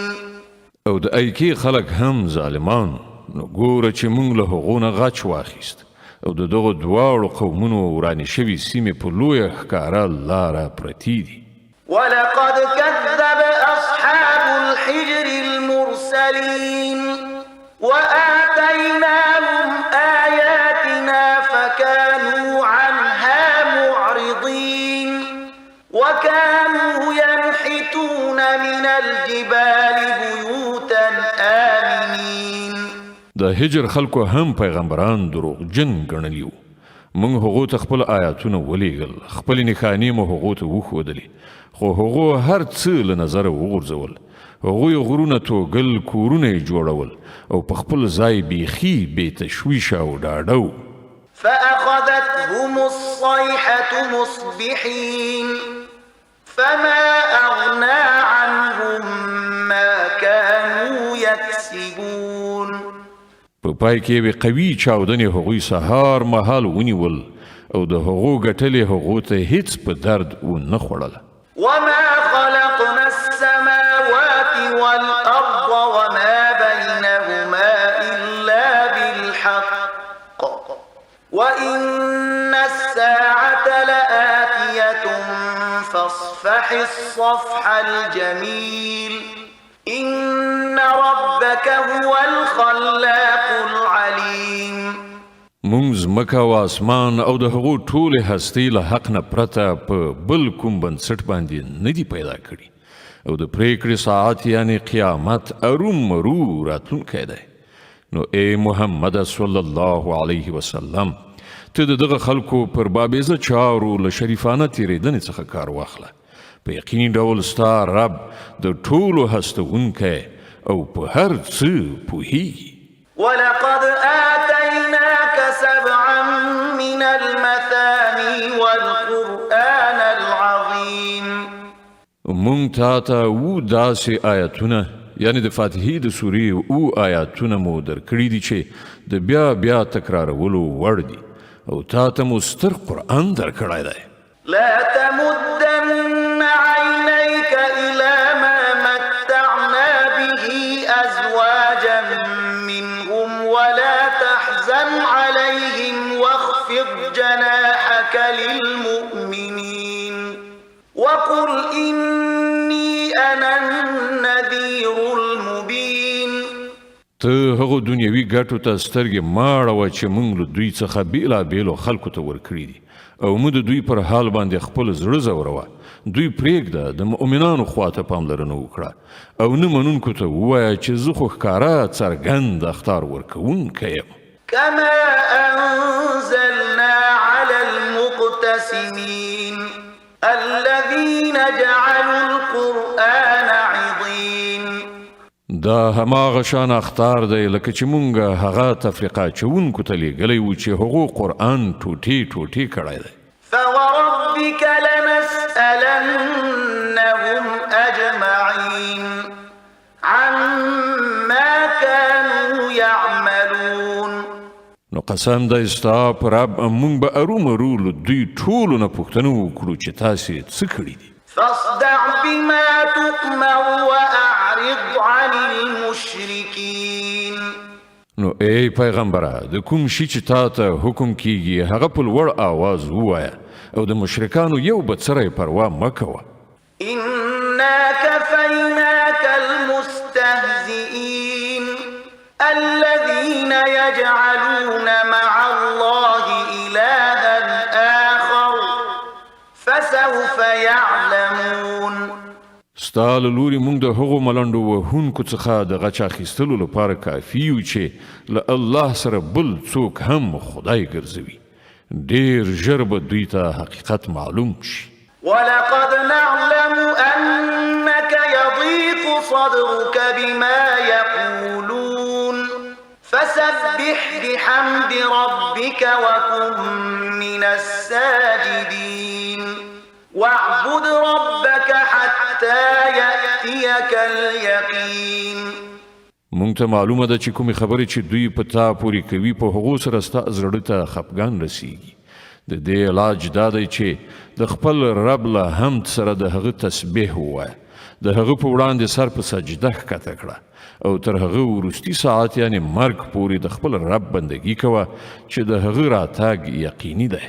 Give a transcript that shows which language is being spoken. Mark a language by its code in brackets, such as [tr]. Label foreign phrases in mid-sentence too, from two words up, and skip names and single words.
[ps] او د ایکې خلک هم ظالمان، نو ګوره چې موږ له هغو نه غچ واخیست او د دغو دواړو قومونو ورانې شوي سیمې په لویه ښکاره لاره پرتې دي. [ar] ولقد كذب أصحاب الحجر المرسلين وآتيناهم آياتنا فكانوا عنها معرضين وكانوا ينحتون من الجبال بيوتا آمنين. [ps] د هجر خلکو هم پیغمبران دروغجن ګڼلي وو. موږ هغو ته خپل آیاتونه ولیږل، خپلې نښانې مو هغو ته وښودلې، خو هغو هر څه له نظره وغورځول. هغوی غرونه توږل، کورونه یې جوړول او په خپل ځای بیخي بې تشویشه او ډاډه وو. [ar] فأخذتهم الصيحة مصبحين فما أغنى عنهم ما كانوا يكسبون. [ps] په پای کې به قوي چاودنې هغوی سهار مهال ونیول او د هغو ګټلې هغو ته هیڅ په درد ونه خوړله. [ar] وما خلقنا السماوات والأرض وما بينهما إلا بالحق وإن الساعة لآتية فاصفح الصفح الجميل إن ربك هو الخلاق العليم. [ps] مونږ ځمکه او اسمان او د هغو ټولې هستۍ له حق نه پرته په بل کوم بنسټ باندې نه دي پیدا کړي او د پریکړې ساعت یعنی قیامت ارومرو راتلونکی دی. نو ای محمد [ar] صلی الله علیه وسلم [ps] ته د دغه خلکو پر بابیزه چارو له شریفانه تیریدنې څخه کار واخله. په یقیني ډول ستا رب د ټولو هستونکی او په هر څه پوهیږي. [ar] ولقد آتيناك 7 من المثاني والقرآن العظيم. [ps] مونږ تا ته اووه داسې آیتونه یعنی د فاتحې د سورې اووه آیاتونه مو درکړي دي چې د بیا بیا تکرارولو وړ دي او تا ته مو ستر قرآن درکړی دی. [ar] لا تمدن عينيك إلى ما متعنا به أزواجا منهم ولا تحزن عليهم واخفض جناحك للمؤمنين وقل إني أنا النذير المبين. [ps] ته هغو دنیوي ګټو ته سترګې مه اړوه چې موږ له دوی څخه بېلابېلو خلکو ته ورکړي دي او موږ د دوی پر حال باندې خپل زړه ځوروه. دوی پرېږده، د مؤمنانو خواته پاملرنه وکړه او نه منونکو ته ووایه چې زه خو ښکاره څرګند اخطار ورکوونکی یم. [ar] كما أنزلنا على المقتسمين الذين جعلوا القرآن عضين. [ps] دا هماغه شان اخطار دی لکه چې مونږ هغه تفریقه چونکو ته لیږلی و چې هغو قرآن ټوټې ټوټې کړی دی. [ar] فوربك لنسألنهم أجمعين عما كانوا يعملون. [ps] نو قسم دی ستا په رب مونږ به ارومرو له دوی ټولو نه پوښتنه وکړو چې تاسې څه کړي دي. [ar] فاصدع بما تؤمر وأعرض عن المشركين. [ps] نو ای پیغمبره د کوم شي چې تا ته حکم کیږي هغه په لوړ آواز ووایه او د مشرکانو یو بڅری پروا مه کوه. [ar] إنا كفيناك المستهزئين الذين يجعلون مع الله إلها آخر فسوف يعلمون. [ps] ستا له لوري موږ د هغو ملنډو وهونکو څخه د غچ اخیستلو لپاره کافي یو چې له الله سره بل څوک هم خدای ګرځوي. ډېر ژر به دوی ته حقیقت معلوم شي. [ar] ولقد نعلم أنك يضيق صدرك بما يقولون فسبح بحمد ربك وكن من الساجدين واعبد ربك حتى يأتيك اليقين. [ps] مونږ ته معلومه ده چې کومې خبرې چې دوی په تا پورې کوي په هغو سره ستا زړه ته خفګان رسیږي. د دې علاج دا دی چې د خپل رب له حمد سره د هغه تسبیح ووایه، د هغه په وړاندې سر په سجده ښکته کړه او تر هغه وروستي ساعت یعنې مرګ پورې د خپل رب بندګي کوه چې د هغه راتګ یقیني دی.